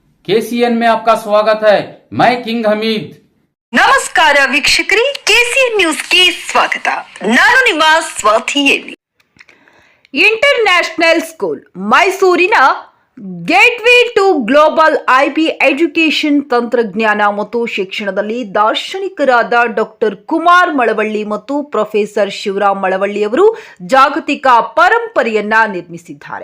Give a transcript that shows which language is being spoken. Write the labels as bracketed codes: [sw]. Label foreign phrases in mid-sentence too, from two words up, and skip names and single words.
[hi] केसीएन में आपका स्वागत है। मैं किंग हमीद। [kn] ನಮಸ್ಕಾರ ವೀಕ್ಷಕರೇ, ಕೆಸಿಎನ್ ನ್ಯೂಸ್ಗೆ ಸ್ವಾಗತ. ನಾನು ನಿಮ್ಮ ಸ್ವಾತಿಯಲ್ಲಿ. [en] international school [kn] ಮೈಸೂರಿನ [en] gateway to global IB education [kn] ತಂತ್ರಜ್ಞಾನ ಮತ್ತು ಶಿಕ್ಷಣದಲ್ಲಿ ದಾರ್ಶನಿಕರಾದ ಡಾಕ್ಟರ್ ಕುಮಾರ್ ಮಳವಳ್ಳಿ ಮತ್ತು ಪ್ರೊಫೆಸರ್ ಶಿವರಾಮ್ ಮಳವಳ್ಳಿ ಅವರು ಜಾಗತಿಕ ಪರಂಪರೆಯನ್ನ ನಿರ್ಮಿಸಿದ್ದಾರೆ.